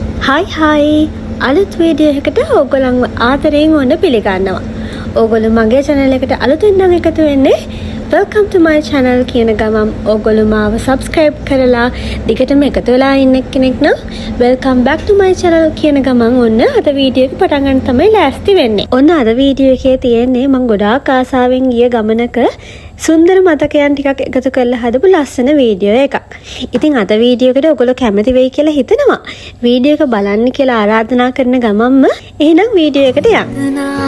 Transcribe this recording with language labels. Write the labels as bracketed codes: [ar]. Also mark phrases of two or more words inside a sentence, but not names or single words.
[si] හයි අලුත් වීඩියෝ එකකට ඔයගොල්ලන්ව ආදරයෙන් ඔන්න පිළිගන්නවා. ඔයගොල්ලෝ මගේ channel එකට අලුතින් නම් එකතු වෙන්නේ [en] welcome to my channel [si] කියන ගමන් ඔයගොල්ලෝ මාව subscribe කරලා දිගටම එකතු වෙලා ඉන්න කෙනෙක් නම් [en] welcome back to my channel [si] කියන ගමන් ඔන්න අද වීඩියෝ එක පටන් ගන්න තමයි ලෑස්ති වෙන්නේ. ඔන්න අද වීඩියෝ එකේ තියෙන්නේ මම ගොඩාක් ආසාවෙන් ගිය ගමනක සුන්දර මතකයන් ටිකක් එකතු කරලා හදපු ලස්සන වීඩියෝ එකක්. ඉතින් අද වීඩියෝ එකට ඔයගොල්ලෝ කැමති වෙයි කියලා හිතනවා. වීඩියෝ එක බලන්න කියලා ආරාධනා කරන ගමන්ම එහෙනම් වීඩියෝ එකට යන්න.